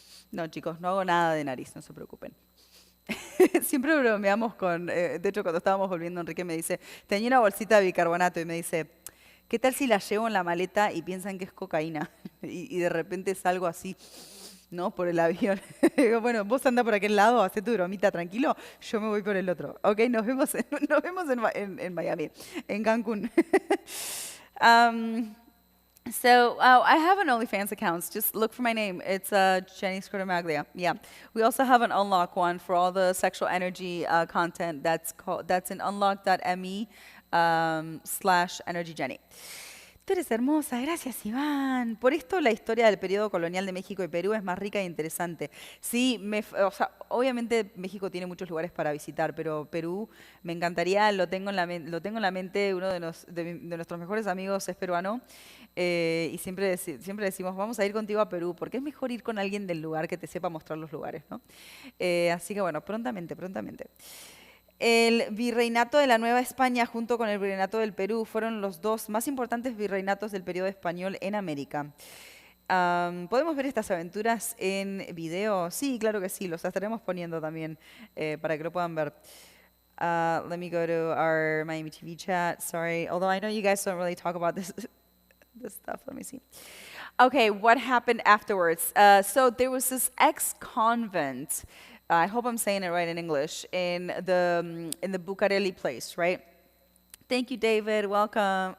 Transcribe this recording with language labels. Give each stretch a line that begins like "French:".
Spanish: No, chicos, no hago nada de nariz, no se preocupen. Siempre bromeamos con, de hecho, cuando estábamos volviendo, Enrique me dice, tenía una bolsita de bicarbonato y me dice, ¿qué tal si la llevo en la maleta y piensan que es cocaína? Y de repente salgo así, ¿no? Por el avión. Digo, bueno, vos anda por aquel lado, hacé tu bromita tranquilo, yo me voy por el otro. Ok, nos vemos en Miami, en Cancún.
English: Um, so I have an OnlyFans account. Just look for my name. It's Jenny Scotomaglia. Yeah. We also have an Unlock one for all the sexual energy content. That's in unlock.me /energy Jenny.
Spanish: Tú eres hermosa, gracias Iván. Por esto la historia del periodo colonial de México y Perú es más rica e interesante. Sí, o sea, obviamente México tiene muchos lugares para visitar, pero Perú me encantaría, lo tengo en la mente, uno de nuestros mejores amigos es peruano, y siempre decimos, vamos a ir contigo a Perú, porque es mejor ir con alguien del lugar que te sepa mostrar los lugares, ¿no? Así que bueno, prontamente. El virreinato de la Nueva España junto con el virreinato del Perú fueron los dos más importantes virreinatos del periodo español en América. ¿Podemos ver estas aventuras en video? Sí, claro que sí, los estaremos poniendo también para que lo puedan ver.
English: Let me go to our Miami TV chat. Sorry, although I know you guys don't really talk about this stuff. Let me see. Okay, what happened afterwards? So there was this ex-convent. I hope I'm saying it right in English, in the Bucareli place, right? Thank you, David. Welcome.